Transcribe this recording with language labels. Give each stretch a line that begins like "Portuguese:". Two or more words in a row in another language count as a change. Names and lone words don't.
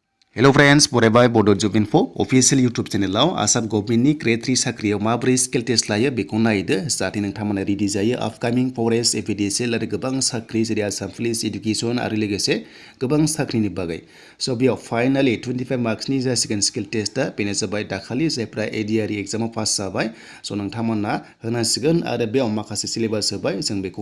English: Hello friends,
Bodo: बरायबाय Bodo Job Info
English: official YouTube channel
Bodo: Assam Govt ni Grade-3 साख्रियाव माबोरै
English: skill test
Bodo: लायो बेखौ नायदो जाहाथे नोंथांमोना रेडि जायो अपकमिं फरेस्ट APDCL आरो गोबां साख्रि जेरै आसाम पुलिस एडुकेशन आरो लोगोसे गोबां साख्रिनि बागै स' बेयाव फाइनाली 25 मार्क्सनि जासिगोन
English: skill test
Bodo: बेनो जाबाय दाखालि जायफ्रा ADRE एग्जामाव पास जाबाय स' नोंथांमोना होनांसिगोन आरो बेयाव माखासे सिलेबास होबाय जों बेखौ